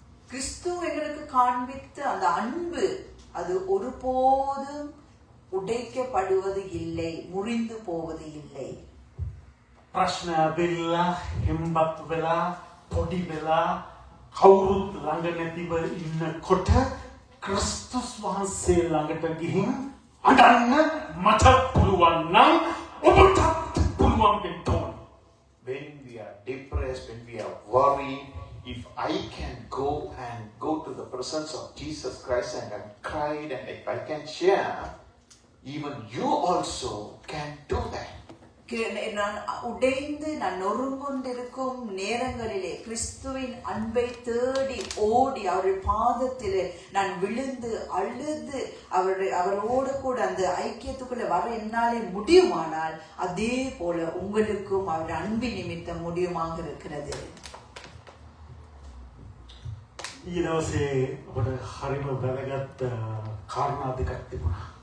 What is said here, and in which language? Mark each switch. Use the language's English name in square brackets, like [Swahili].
[Tamil] கிறிஸ்து எங்களுக்கு காண்பித்த அந்த அன்பு அது ஒருபோதும் உடைக்கப்படுவது இல்லை, முறிந்து போவது இல்லை. [Sinhala] ප්‍රශ්න වෙලා හිම්බත් වෙලා පොඩි වෙලා කවුරුත් ළඟ නැතිව ඉන්නකොට ක්‍රිස්තුස් වහන්සේ ළඟට ගිහින් අඬන්න මට පුළුවන් නම් ඔබටත් පුළුවන් වෙන්න ඕන. [English] When we are depressed, when we are worried, if I can go to the presence of Jesus Christ and I'm cried, and if I can share, even you also can do that. [Tamil] நான் உடைந்து நான் நொறுங்கொண்டிருக்கும் நேரங்களிலே கிறிஸ்துவின் அன்பை தேடி ஓடி அவருடைய பாதத்திலே நான் விழுந்து அழுது அவரோடு கூட அந்த ஐக்கியத்துக்குள்ள வர என்னாலே முடியுமானால் அதே போல உங்களுக்கும் அவருடைய அன்பின் நிமித்தம் முடியுமாக இருக்கிறது. [Sinhala] ඊදවසේ ඔබට හරිම වැදගත් කාරණා දෙකක් තිබුණා.